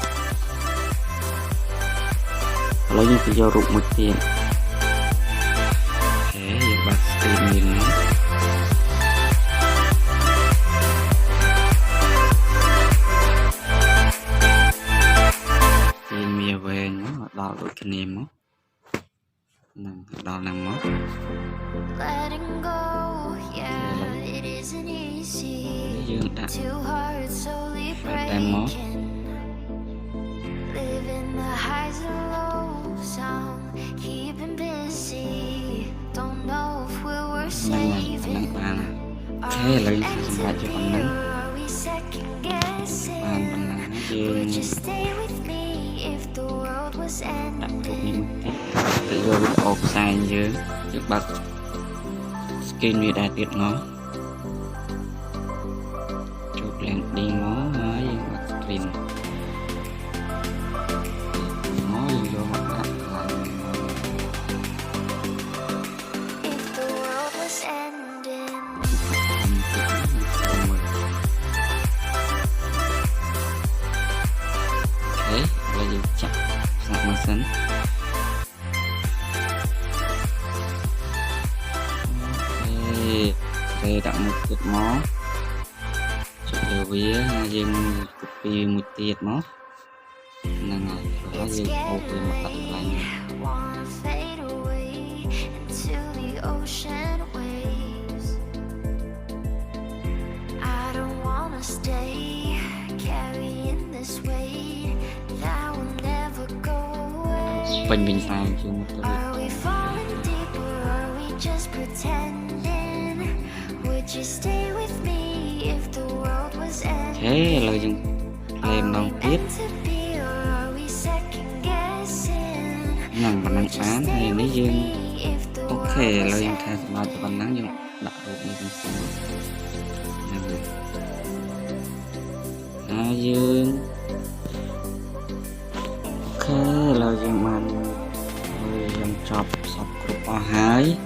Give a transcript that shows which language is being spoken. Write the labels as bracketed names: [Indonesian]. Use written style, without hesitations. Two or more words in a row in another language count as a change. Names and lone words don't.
[Khmer] ឥឡូវយើងទៅយករូបមួយទៀតអូខេយើងបាត់ screen មានណា ពេលមានវែងមកដល់ដូចគ្នាមកហ្នឹងដល់ហ្នឹងមក [English] Letting go, yeah, it isn't easy. [Khmer] យើងដាក់ [English] Two hearts slowly Right there, Mo. breaking. Living the highs and lows, I'm keeping busy. Don't know if we're worth [Khmer] ហ្នឹងហើយ [English] saving. [Khmer] បានអូខេ [English] Are [Khmer] ឥឡូវ [English] we [Khmer] យើងសម្រាប់យកប៉ុណ្ណឹង [English] ending or are we second [Khmer] បានប៉ុណ្ [English] guessing? [Khmer] ណឹងយើង [English] Would you stay with me if the world was [Khmer] ដាក់រូប [English] ending? [Khmer] នេះមួយទៀតទៅយកវីដេអូផ្សាយយើងបាត់ screen វាដែរទៀតមកចូល landing មកហើយយើងបាត់ screen មកយើងយកមកដាក់កន្លែង [English] If the world was ending. [Khmer] អូខេឥឡូវយើងចាក់ស្នាប់មកសិនអូខេដាក់មួយទៀតមកវាយើង copy មួយទៀតមកហ្នឹងហើយហើយយើងអូសវាមកដាក់កន្លែងនេះ [English] wanna fade away into the ocean waves. I don't wanna stay carrying this weight that will never go away. [Khmer] ពេញវិញខ្សែជើងមកទៅ [English] Are we falling deep or are we just pretending? Would you stay with me if the world was [Khmer] អូ [English] ending? [Khmer] ខេឥឡូវយើងលេងម្ដងទៀត [English] Meant to be or are we second guessing? [Khmer] ហ្នឹងប៉ុណ្ណឹងបានហើយនេះយើង [English] If the [Khmer] អូ [English] world [Khmer] ខេឥឡូវ [English] was [Khmer] យើងថា [English] ending. [Khmer] សម្រាប់ប៉ុណ្ណឹងយើងដាក់រូបនេះទៅសិនហ្នឹងហើយយើងអូខេឥឡូវយើងបានយើងចប់សពគ្រប់អស់ហើយ